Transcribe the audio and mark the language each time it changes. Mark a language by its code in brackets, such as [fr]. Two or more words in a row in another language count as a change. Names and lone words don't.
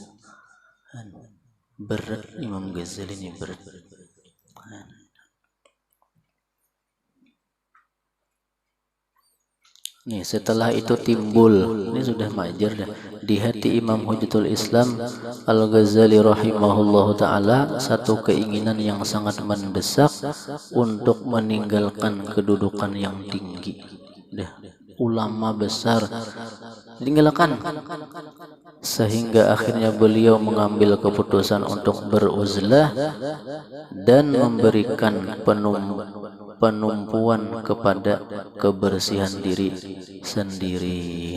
[ms] Berat Imam Ghazali ini berat. Nih setelah itu timbul, ini sudah Ma'ajar dah, di hati Imam Hujjatul Islam Al-Ghazali [ar] رحمه الله تعالى [ms] satu keinginan yang sangat mendesak untuk meninggalkan kedudukan yang tinggi. Ulama besar tinggalkan, sehingga akhirnya beliau mengambil keputusan untuk beruzlah dan memberikan penumpuan kepada kebersihan diri sendiri.